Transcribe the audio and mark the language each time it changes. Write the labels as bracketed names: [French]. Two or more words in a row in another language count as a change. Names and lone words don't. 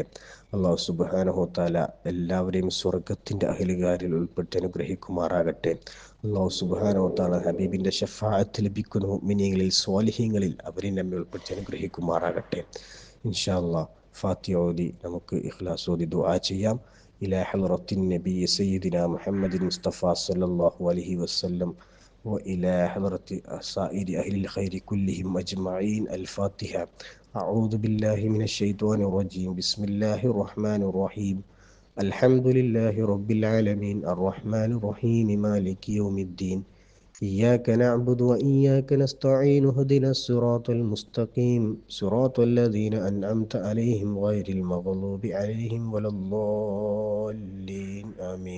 [Arabic] الله سبحانه وتعالى [Malayalam] എല്ലാവരെയും സ്വർഗത്തിൻ്റെ അഹ്ലുകാരിൽ ഉൾപ്പെടുത്തി അനുഗ്രഹിക്കുമാറാകട്ടെ. [Arabic] الله سبحانه وتعالى [Malayalam] ഹബീബിൻ്റെ ശഫാഅത്ത് ലഭിക്കുന്ന മുഅ്മിനീങ്ങളിൽ സ്വാലിഹീങ്ങളിൽ അവരെ നമ്മെ ഉൾപ്പെടുത്തി അനുഗ്രഹിക്കുമാറാകട്ടെ. [Arabic] إن شاء الله [Malayalam] ഫാത്തിഹ ഓതി നമുക്ക് ഇഖ്ലാസ് ഓതി ദുആ ചെയ്യാം. [Arabic] إلى حضرة النبي سيدنا محمد المصطفى صلى الله عليه وسلم وإلى حضرة سائر أهل الخير كلهم أجمعين. الفاتحة. أعوذ بالله من الشيطان الرجيم. بسم الله الرحمن الرحيم. الحمد لله رب العالمين الرحمن الرحيم مالك يوم الدين إياك نعبد وإياك نستعين اهدنا الصراط المستقيم صراط الذين أنعمت عليهم غير المغضوب عليهم ولا الضالين آمين.